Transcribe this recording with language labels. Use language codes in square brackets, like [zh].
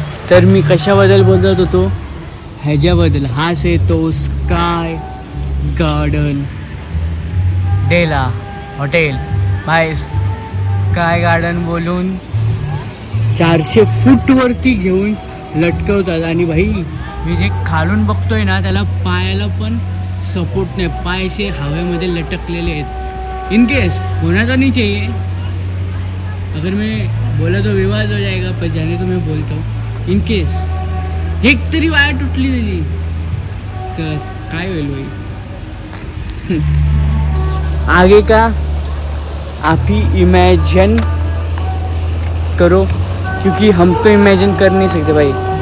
[mr] तर मी कशाबद्दल बोलत होतो? ह्याच्याबद्दल. हाच आहे तो स्काय गार्डन डेला हॉटेल. भाई स्काय गार्डन बोलून 400 फूट वरती घेऊन लटकवतात. आणि भाई मी जे खालून बघतोय ना त्याला पायाला पण सपोर्ट नाही. पाय असे हवेमध्ये लटकलेले आहेत. [hi] इनकेस होना तो नहीं चाहिए. अगर मैं बोला तो विवाद हो जाएगा, पर जाने तो मैं बोलता हूँ. [mr] इनकेस एक तरी वायर तुटली त्याची तर काय होईल भाई? [hi] आगे का आप ही इमेजिन करो, क्योंकि हम तो इमेजिन कर नहीं सकते भाई.